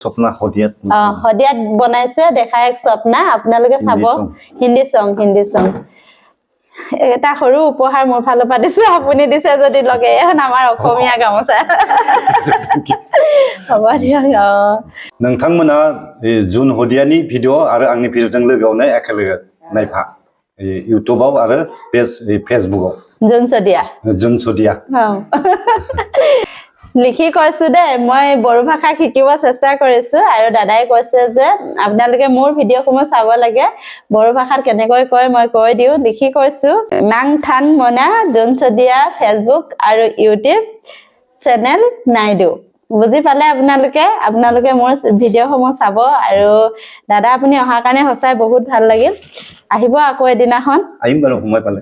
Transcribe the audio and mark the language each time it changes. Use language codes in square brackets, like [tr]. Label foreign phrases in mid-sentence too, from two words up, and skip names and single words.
[as] স্বপ্না হদিয়াত হদিয়াত বনাইছে দেখা এক স্বপ্না আপোনালোকে চাব হিন্দী সং এটা সৰু উপহাৰ মোৰ ফালৰ পৰা দিছো আপুনি দিছে যদি লগে এখন আমাৰ অসমীয়া গামোচা হ'ব দিয়ক [brx] नोंथांमोना जुन हदियानि भिडिअ आरो आंनि भिडिअजों लोगोआवनो एखेलोगो नायफा इउट्युबाव आरो फेसबुकआव जुन सदिया [as] লিখি কৈছো দে মই বড়ো ভাষা শিকিব চেষ্টা কৰিছো আৰু দাদাই কৈছে যে আপোনালোকে মোৰ ভিডিঅ'সমূহ চাব লাগে বড়ো ভাষাত কেনেকৈ কয় মই কৈ দিও লিখি কৈছো [brx] नों थां मोना [as] জনচদিয়া ফেসবুক আৰু ইউটিউব চেনেল নাইদু বুজি পালে আপোনালোকে মোৰ ভিডিঅ'সমূহ চাব আৰু দাদা আপুনি অহাৰ কাৰণে হসাই বহুত ভাল লাগিল আহিব আকৌ এদিনাখন আহিম বাৰু সময় পালে